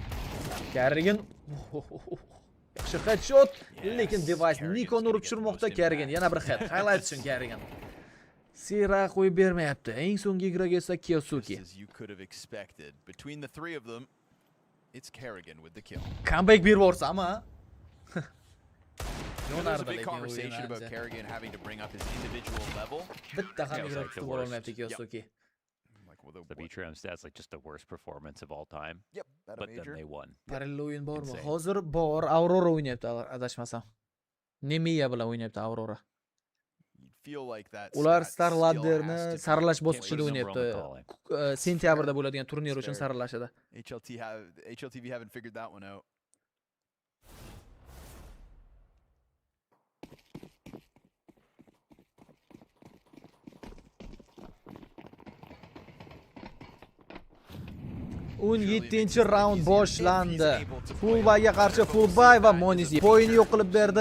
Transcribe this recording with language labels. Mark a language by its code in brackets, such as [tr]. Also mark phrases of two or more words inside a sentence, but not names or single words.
[uz] Kerrigan yaxshi headshot, lekin device Nikoni urib tushirmoqda. Kerrigan yana bir head. Highlight uchun Kerrigan. Sira qo'yib bermayapti. Eng so'nggi igrok esa Kyosuke. Comeback berib o'rsam-a? [en] There's a big conversation about Kerrigan having to bring up his individual level. [uz] Bitta ham igrok tutib olmayapti Kyosuke. [en] The Beatram stats like just the worst performance of all time. Yep, but then they won. [uz] Parallel o'yin bormi? Hozir bor. Aurora o'ynayapti, adashmasam. Nemiya bilan o'ynayapti Aurora. Ular Starlarni saralash bosqichida o'ynayapti. Sentyabrda bo'ladigan turnir uchun saralashadi. [en] HLTV haven't figured that one out. [uz] o'n 7-round boshlandi. Fullbackga qarshi fullback va Monesy poyini yo'q qilib berdi.